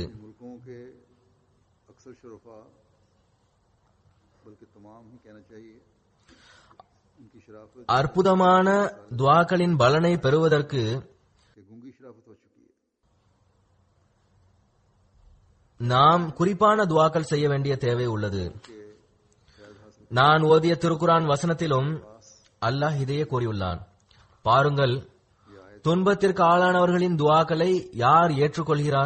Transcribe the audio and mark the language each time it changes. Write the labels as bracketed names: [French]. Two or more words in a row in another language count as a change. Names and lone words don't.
[Urdu] ملکوں کے اکثر شرفا بلکہ تمام ہی کہنا چاہیے ان کی شرافت [Tamil] அற்புதமான துஆக்களின் பலனை பெறுவதற்கு [Urdu] کہ گونگی شرافت ہو چکی ہے. [Tamil] நாம் குறிப்பான துஆக்கள் செய்ய வேண்டிய தேவை உள்ளது. நான் ஓதிய திருக்குரான் வசனத்திலும் அல்லாஹ் இதையே கூறியுள்ளான். பாருங்கள், துன்பத்திற்கு ஆளானவர்களின் துஆக்களை யார் ஏற்றுக்கொள்கிறான்?